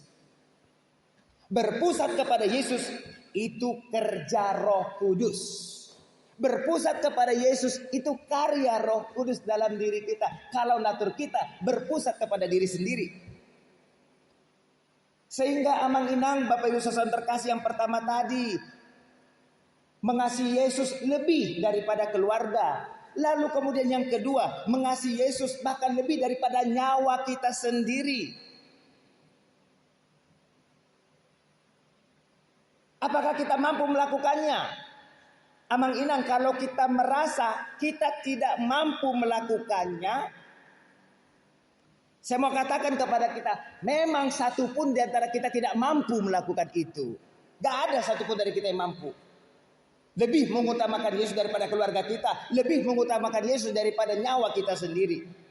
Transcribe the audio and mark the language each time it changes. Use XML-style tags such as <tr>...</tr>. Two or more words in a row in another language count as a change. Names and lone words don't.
<id>Berpusat kepada Yesus itu kerja Roh Kudus. Berpusat kepada Yesus itu karya Roh Kudus dalam diri kita. Kalau natur kita berpusat kepada diri sendiri. Sehingga amang-inang Bapak Ibu saudara terkasih yang pertama tadi, mengasihi Yesus lebih daripada keluarga. Lalu kemudian yang kedua, mengasihi Yesus bahkan lebih daripada nyawa kita sendiri. Apakah kita mampu melakukannya? Amang-inang, kalau kita merasa kita tidak mampu melakukannya, saya mau katakan kepada kita, memang satu pun di antara kita tidak mampu melakukan itu. Gak ada satu pun dari kita yang mampu. Lebih mengutamakan Yesus daripada keluarga kita, lebih mengutamakan Yesus daripada nyawa kita sendiri.</id>